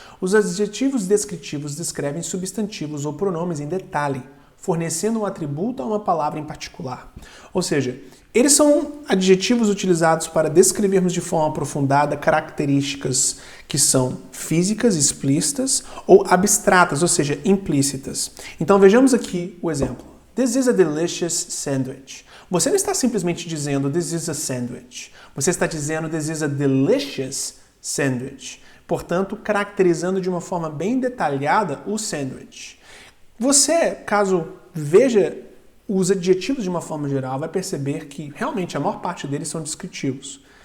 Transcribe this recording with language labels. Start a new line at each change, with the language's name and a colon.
Portuguese: Os adjetivos descritivos descrevem substantivos ou pronomes em detalhe, fornecendo um atributo a uma palavra em particular. Ou seja, eles são adjetivos utilizados para descrevermos de forma aprofundada características que são físicas, explícitas, ou abstratas, ou seja, implícitas. Então vejamos aqui o exemplo.
English: This is a delicious sandwich.
Portuguese: Você não está simplesmente dizendo
English: this is a sandwich.
Portuguese: Você está dizendo
English: this is a delicious sandwich.
Portuguese: Portanto, caracterizando de uma forma bem detalhada o sandwich. Você, caso veja os adjetivos de uma forma geral, vai perceber que realmente a maior parte deles são descritivos.